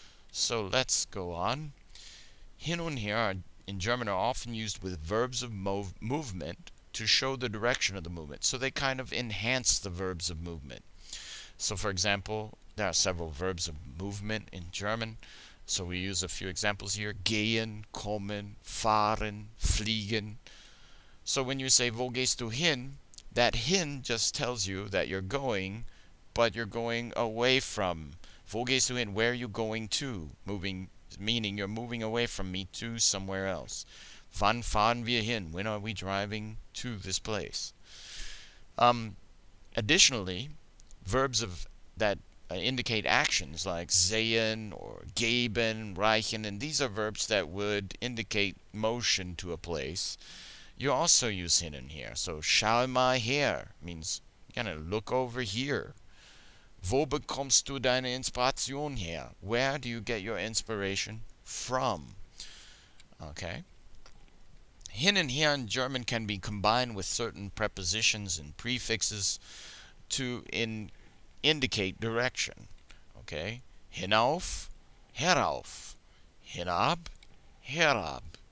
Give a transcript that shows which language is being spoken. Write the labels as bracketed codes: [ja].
[en] So let's go on. Hin und her in German are often used with verbs of movement to show the direction of the movement. So they kind of enhance the verbs of movement. So for example, there are several verbs of movement in German. So we use a few examples here. [de] Gehen, kommen, fahren, fliegen. [en] So when you say, [de] wo gehst du hin? [en] That hin just tells you that you're going, but you're going away from. [de] Wo gehst du hin? [en] Where are you going to? Meaning you're moving away from me to somewhere else. [de] Wann fahren wir hin? [en] When are we driving to this place? Additionally, verbs that indicate actions like sehen or geben, reichen, and these are verbs that would indicate motion to a place. You also use hin and her. So [de] schau mal her [en] means kind of look over here. [de] Wo bekommst du deine Inspiration her? [en] Where do you get your inspiration from? Okay. Hin and her in German can be combined with certain prepositions and prefixes to indicate direction. [de] Okay. Hinauf, herauf. Hinab, herab.